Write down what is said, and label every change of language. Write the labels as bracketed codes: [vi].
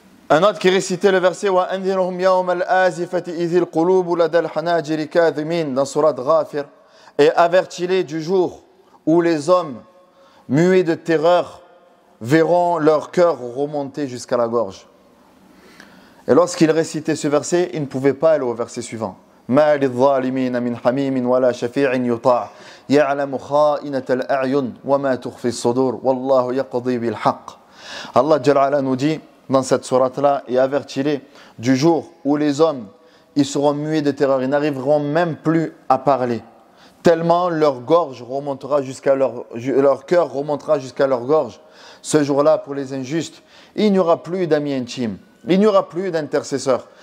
[fr] Un autre qui récitait le verset [ar] وَأَنذِرْهُمْ يَوْمَ الْآزِفَةِ إِذِ الْقُلُوبُ لَدَى الْحَنَاجِرِ كَاظِمِينَ [fr] dans Surat Ghafir, et avertis-les du jour où les hommes muets de terreur verront leur cœur remonter jusqu'à la gorge. Et lorsqu'il récitait ce verset, il ne pouvait pas aller au verset suivant. [ar] ما للظالمين من حميم ولا شفيع يطاع يعلم خائنة الأعين وما تخفي الصدور والله يقضي بالحق. [fr] Allah Jalla ala nous dit dans cette sourate-là, et avertis-les du jour où les hommes ils seront muets de terreur, ils n'arriveront même plus à parler, tellement leur gorge remontera jusqu'à leur cœur remontera jusqu'à leur gorge. Ce jour-là, pour les injustes, il n'y aura plus d'amis intimes, il n'y aura plus d'intercesseurs.